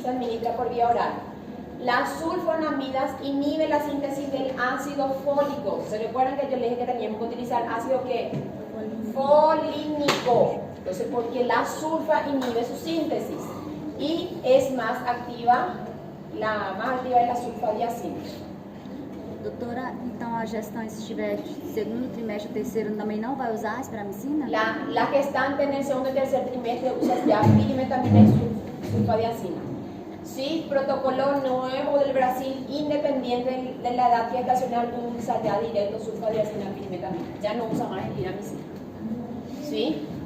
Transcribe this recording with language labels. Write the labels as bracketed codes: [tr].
[es] Se administra por vía oral. Las sulfonamidas inhiben la síntesis del ácido fólico. ¿Se recuerdan que yo les dije que teníamos que utilizar ácido qué? Folínico. Entonces, porque la sulfa inhibe su síntesis y es más activa, la más activa es la sulfadiazina. [pt] Doutora, então a gestante, se estiver segundo trimestre, terceiro, também não vai usar a espiramicina? [es] La gestante en el segundo y tercer trimestre usa ya pirimetamina y sulfadiazina. Sí, protocolo nuevo del Brasil, independiente de la edad gestacional, usa ya directo sulfadiazina y pirimetamina. Ya no usa más espiramicina. ¿sí?